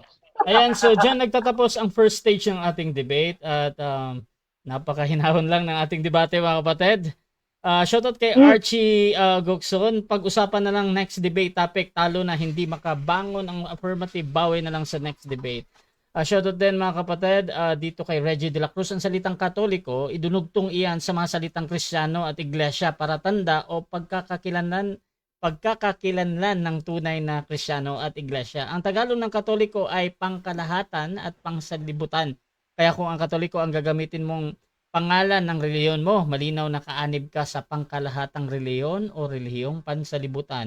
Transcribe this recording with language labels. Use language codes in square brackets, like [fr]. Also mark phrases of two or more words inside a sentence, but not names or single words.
[tl] Ayan, so dyan nagtatapos ang [en] first stage [tl] ng ating debate at napakahinahon lang ng ating debate mga kapatid. Shoutout kay Archie Gokson. Pag-usapan na lang [en] next debate topic, [tl] talo na hindi makabangon ang affirmative, bawi na lang sa [en] next debate. [tl] Shoutout din mga kapatid dito kay Reggie de la Cruz. Ang salitang Katoliko, idunugtong iyan sa mga salitang Kristiyano at Iglesia para tanda o pagkakakilanlan ng tunay na Kristiyano at Iglesia. Ang Tagalog ng Katoliko ay pangkalahatan at pangsalibutan. Kaya kung ang Katoliko ang gagamitin mong pangalan ng reliyon mo, malinaw na kaanib ka sa pangkalahatang reliyon o relihiyong pansalibutan.